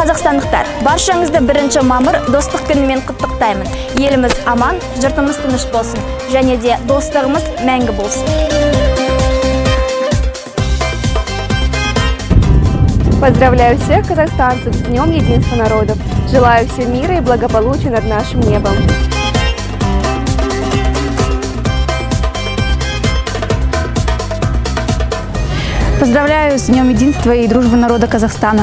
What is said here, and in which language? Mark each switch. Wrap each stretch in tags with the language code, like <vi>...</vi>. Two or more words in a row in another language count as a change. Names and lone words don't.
<kk>қазақстандықтар, баршаңызды 1 мамыр достық күнімен құттықтаймын. Еліміз аман, жұртымыз тыныш болсын, және де достығымыз мәңгі болсын.</kk> <ru>Поздравляю всех казахстанцев с Днем Единства народов. Желаю всем мира и благополучия над нашим небом. Поздравляю с Днем Единства и Дружбы народа Казахстана.</ru>